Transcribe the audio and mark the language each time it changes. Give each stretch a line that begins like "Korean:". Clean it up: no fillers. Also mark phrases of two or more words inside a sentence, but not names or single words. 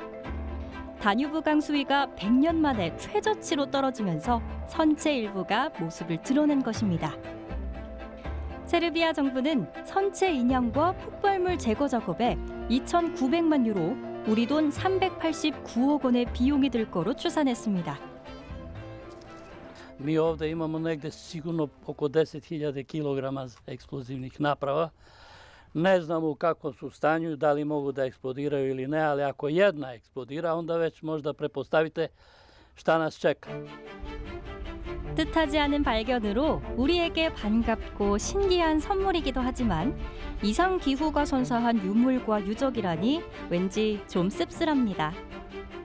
Korean: 다뉴브강 수위가 100년 만에 최저치로 떨어지면서 선체 일부가 모습을 드러낸 것입니다. 세르비아 정부는 선체 인양과 폭발물 제거 작업에 2,900만 유로, 우리 돈 389억 원의 비용이 들 거로 추산했습니다.
Serbian: Mi ovdje imamo negde sigurno oko 10.000 kilograma eksplozivnih naprava. Ne znamo u kakvom su stanju, da li mogu da eksplodiraju ili ne, ali ako jedna eksplodira, onda već možda prepostavite šta nas čeka.
Korean: 뜻하지 않은 발견으로 우리에게 반갑고 신기한 선물이기도 하지만 이상 기후가 선사한 유물과 유적이라니 왠지 좀 씁쓸합니다.